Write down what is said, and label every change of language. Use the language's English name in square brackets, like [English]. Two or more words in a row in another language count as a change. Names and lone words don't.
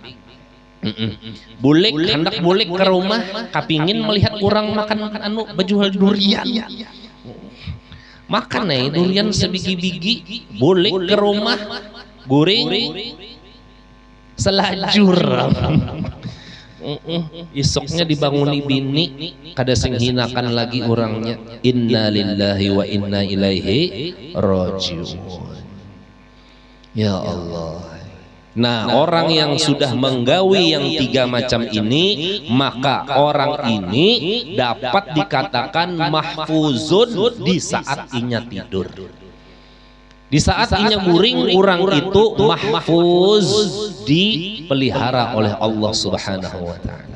[Banjar] Bulik hendak bulik ke rumah, kapingin melihat orang makan anu baju durian. Makan durian sebiji-biji, bulik ke rumah, guring, selajur. Isoknya dibanguni bini, kada sing hinakan lagi orangnya. [Arabic] إنا لله وإنا إليه راجعون. يا الله. [Banjar] Nah, orang yang sudah menggawi yang tiga macam ini, maka orang ini dapat dikatakan mahfuzun di saat inya tidur. Di saat inya guring, orang itu mahfuz, dipelihara oleh [Arabic] الله سبحانه وتعالى.